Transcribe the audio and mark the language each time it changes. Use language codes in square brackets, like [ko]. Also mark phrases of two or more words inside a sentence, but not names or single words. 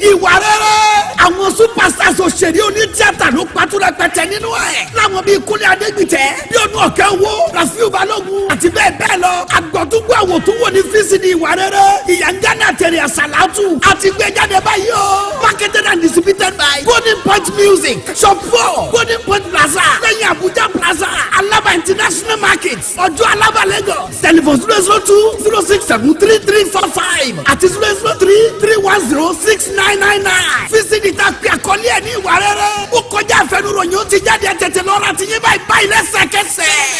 [yo] Ìwà rere. Àwọn superstars òṣèré oní tíátà ló patú rẹpẹtẹ nínú ẹ̀. Láwọn bíi Kúnlé Adégbìtẹ́, Bíọ́dún Ọ̀kẹ́wò, Rafiu Balógun àti bẹ́ẹ̀ bẹ́ẹ̀ lọ. Àgbọ̀túngbò àwòtúnwò ní V C D ìwà rere. Ìyá Yangana àti Ere Asalatu. A ti gbé jáde báyìí o. [en] Marketed and distributed by Golden Point Music, Shop four, Golden Point Plaza, lẹ́yìn Abuja Plaza, Alaba International Market, Ọjọ́ Alaba, Lagos. Telephone zero zero two zero six seven three three four five àti zero zero three three one zero six nine nine nine. [yo] V C D tá a pè àkọlé ẹ̀ ní ìwà rere. Ó kọjá àfẹnuròyìn, ó ti jáde, ẹ tètè lọ ra ti yín báyìí, báyìí lẹ́sẹ̀kẹsẹ̀.